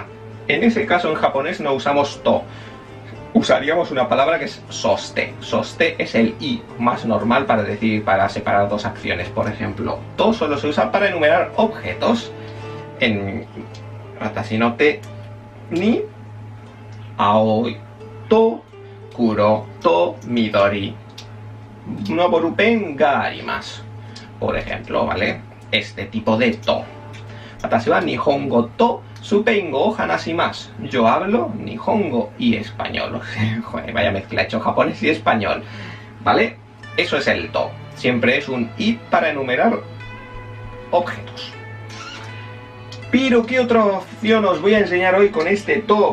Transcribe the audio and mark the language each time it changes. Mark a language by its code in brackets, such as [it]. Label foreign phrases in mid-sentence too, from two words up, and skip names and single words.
[es] En ese caso en japonés no usamos to. Usaríamos una palabra que es soste. Soste es el i más normal para decir, para separar dos acciones. Por ejemplo, to solo se usa para enumerar objetos. [ja] En 私の手に青と黒と緑のボールペンがあります. [es] Por ejemplo, ¿vale? Este tipo de to. [ja] 私は日本語とスペイン語を話します. [es] Yo hablo nihongo y español. Joder, vaya mezcla, he hecho japonés y español. ¿Vale? Eso es el to. Siempre es un i para enumerar objetos. Pero ¿qué otra opción os voy a enseñar hoy con este to?